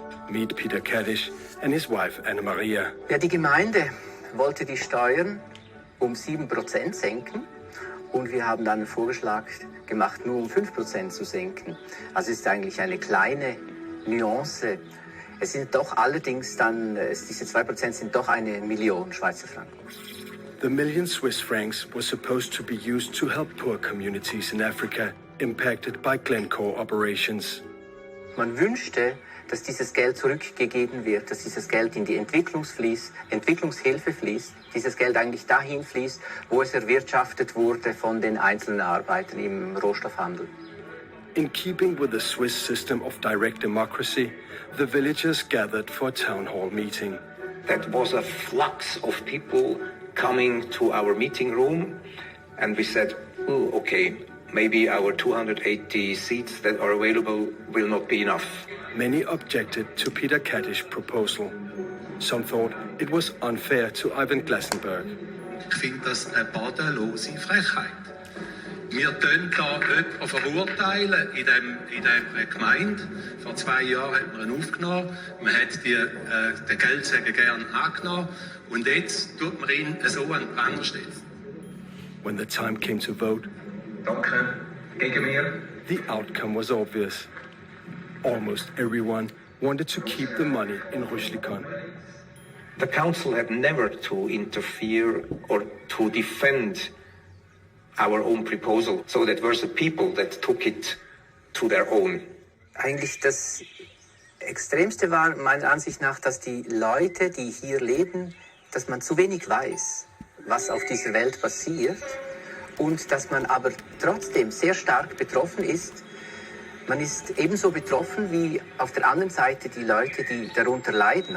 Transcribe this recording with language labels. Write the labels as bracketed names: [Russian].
[English] Meet Peter Kaddish and his wife Anna-Maria. [German] Ja, die Gemeinde wollte die Steuern 7% senken und wir haben dann einen Vorschlag gemacht, nur 5% zu senken. Also es ist eigentlich eine kleine Nuance. Es sind doch allerdings dann, diese 2% sind doch 1 Million Schweizer Franken. [English] The million Swiss francs was supposed to be used to help poor communities in Africa impacted by Glencore operations. [German] Man wünschte, dass dieses Geld zurückgegeben wird, dass dieses Geld in die Entwicklungshilfe fließt, dieses Geld eigentlich dahin fließt, wo es erwirtschaftet wurde von den einzelnen Arbeitern im Rohstoffhandel. [English] In keeping with the Swiss system of direct democracy, the villagers gathered for a town hall meeting. That was a flux of people coming to our meeting room, and we said, oh, okay, maybe our 280 seats that are available will not be enough. Many objected to Peter Kaddish's proposal. Some thought it was unfair to Ivan Glassenberg. [German] Ich finde das eine bodenlose Frechheit. Wir tun da jemanden verurteilen in dieser Gemeinde. Vor 2 Jahren hat man ihn aufgenommen. Man hat den Geldsäger gern angenommen. Und jetzt tut man ihn so an den Pranger stellen. [English] When the time came to vote, [German] Danke. Gegen mir. [English] the outcome was obvious. Almost everyone wanted to keep the money in Rüschlikon. The council had never to interfere or to defend our own proposal. So that were the people that took it to their own. [German] Eigentlich das Extremste war meiner Ansicht nach, dass die Leute, die hier leben, dass man zu wenig weiß, was auf dieser Welt passiert und dass man aber trotzdem sehr stark betroffen ist. Man ist ebenso betroffen wie auf der anderen Seite die Leute, die darunter leiden.